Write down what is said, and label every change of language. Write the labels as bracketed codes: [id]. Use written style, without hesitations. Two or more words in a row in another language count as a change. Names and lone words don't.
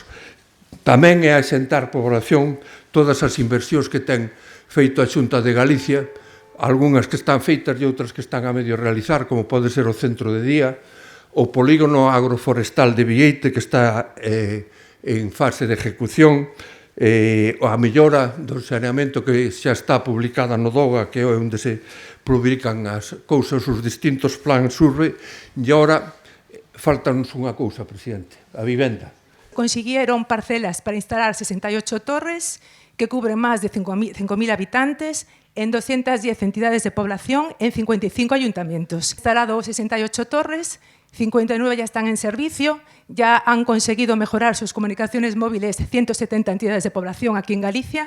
[gl] Tamén é asentar poboación todas as inversións que ten feito a Xunta de Galicia, algunhas que están feitas e outras que están a medio realizar, como pode ser o centro de día, o polígono agroforestal de Vieite, que está en fase de ejecución, a mellora do saneamento que xa está publicada no DOGA, que é onde se publican as cousas, os distintos plans urbe, e agora faltanos unha cousa, presidente, a vivenda. [es] Consiguieron parcelas para instalar 68 torres que cubren más de 5.000 habitantes en 210 entidades de población en 55 ayuntamientos. Instalado 68 torres, 59 ya están en servicio, ya han conseguido mejorar sus comunicaciones móviles 170 entidades de población aquí en Galicia.